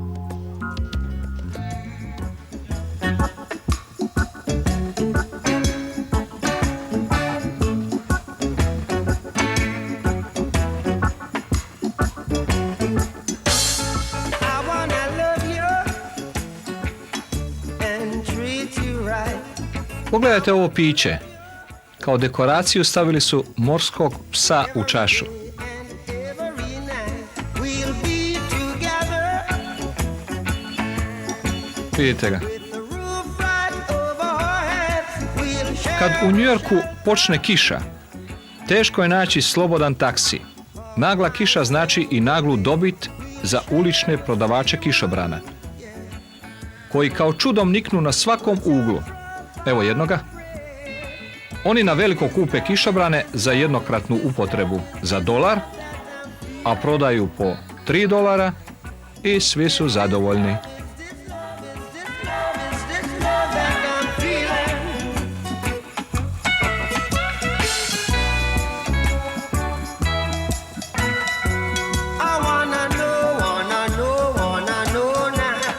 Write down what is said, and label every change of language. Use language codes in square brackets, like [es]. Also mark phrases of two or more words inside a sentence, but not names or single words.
[en] I wanna love you and treat you right. [sr] Pogledajte ovo piće. Kao dekoraciju stavili su morskog psa u čašu. [en] And every night we'll be together [sr] Vidite ga. [en] with the roof right over our heads. We'll share. [sr] Kad u Njujorku počne kiša, teško je naći slobodan taksi. Nagla kiša znači i naglu dobit za ulične prodavače kišobrana, koji kao čudom niknu na svakom uglu. Evo jednoga. Oni na veliko kupe kišobrane za jednokratnu upotrebu za $1, a prodaju po $3 i svi su zadovoljni. [en] It's this love that I'm feeling. I wanna know now.